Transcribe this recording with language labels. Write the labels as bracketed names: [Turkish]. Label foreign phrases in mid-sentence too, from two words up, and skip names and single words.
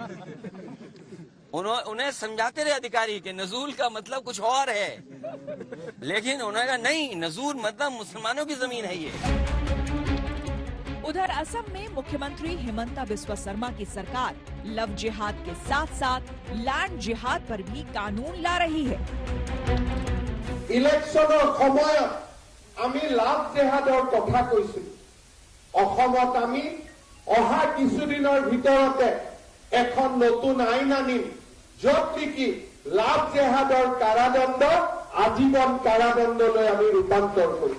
[Hindi] उन्हें समझाते रहे अधिकारी कि नजूल का मतलब कुछ और है, लेकिन उन्होंने कहा नहीं, नजूल मतलब मुसलमानों की जमीन है ये। उधर असम में मुख्यमंत्री हिमंता बिस्वा शर्मा की सरकार लव जिहाद के साथ साथ लैंड जिहाद पर भी कानून ला रही है। [Assamese] इलेक्शনৰ সময়ত আমি লাভ জেহাদৰ কথা কৈছো। অসমত আমি অহা কিছুদিনৰ ভিতৰতে এখন নতুন আইন আনিম, য'ত নেকি লাভ জেহাদৰ কাৰাদণ্ড আজীৱন কাৰাদণ্ডলৈ আমি ৰূপান্তৰ কৰিম।